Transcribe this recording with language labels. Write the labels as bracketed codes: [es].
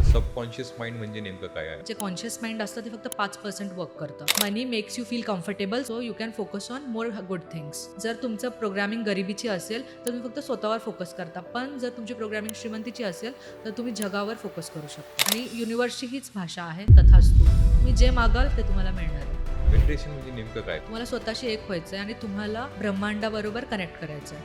[mr] Subconscious mind म्हणजे नेमकं काय आहे? जे कॉन्शियस माइंड असतं ते फक्त 5% वर्क करतं. [en] Money makes you feel comfortable, so you can focus on more good things. [mr] जर तुमचं प्रोग्रामिंग गरिबीची असेल तर तुम्ही फक्त स्वतःवर फोकस करता, पण जर तुमची प्रोग्रामिंग श्रीमंतीची असेल तर तुम्ही जगावर फोकस करू शकता. आणि युनिव्हर्सची हीच भाषा आहे, तथास्तु. तुम्ही जे मागाल ते तुम्हाला मिळणार आहे. मेडिटेशन म्हणजे नेमकं काय? तुम्हाला स्वतःशी एक व्हायचं आहे आणि तुम्हाला ब्रह्मांडाबरोबर कनेक्ट करायचं आहे.